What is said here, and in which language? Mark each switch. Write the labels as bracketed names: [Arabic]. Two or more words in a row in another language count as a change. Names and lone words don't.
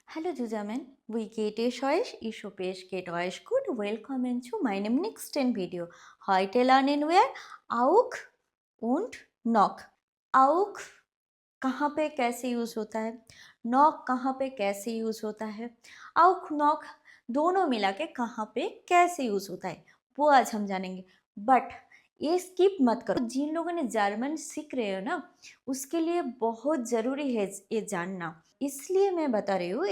[German] Hallo zusammen, wie geht es euch? Ich hoffe, es geht euch gut. Willkommen zu meinem nächsten Video. Heute lernen wir auch und noch. [Hindi] auch कहाँ पे कैसे यूज़ होता है, नॉक कहाँ पे कैसे यूज़ होता है, [German] auch noch [Hindi] दोनों मिला के कहाँ पे कैसे यूज़ होता है वो आज हम जानेंगे। बट ये स्किप मत करो, जिन लोगों ने जर्मन सीख रहे हो ना उसके लिए बहुत ज़रूरी है ये जानना, इसलिए मैं बता रही हूँ।